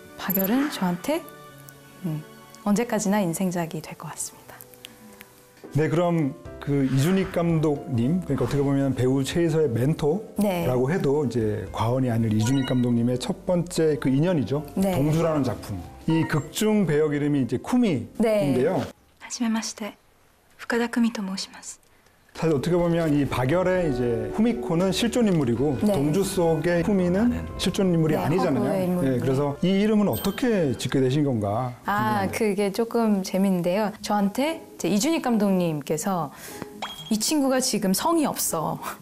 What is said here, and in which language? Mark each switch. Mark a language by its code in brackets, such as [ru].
[ko] 박열은 저한테 언제까지나 인생작이 될 것 같습니다. 네, 그럼 그 이준익 감독님, 그러니까 어떻게 보면 배우 최이서의 멘토라고 네. 해도 이제 과언이 아닐 이준익 감독님의 첫 번째 그 인연이죠. 네. 동주라는 작품. 이 극중 배역 이름이 이제 쿠미인데요. [ja] はじめまして深田久美と申します [ko] 사실 어떻게 보면 이 박열의 이제 후미코는 실존 인물이고 네. 동주 속의 후미는 실존 인물이 네, 아니잖아요. 허구의 인물. 네, 그래서 이 이름은 어떻게 짓게 되신 건가? 그게 조금 재밌는데요. 저한테 이제 이준익 감독님께서 이 친구가 지금 성이 없어.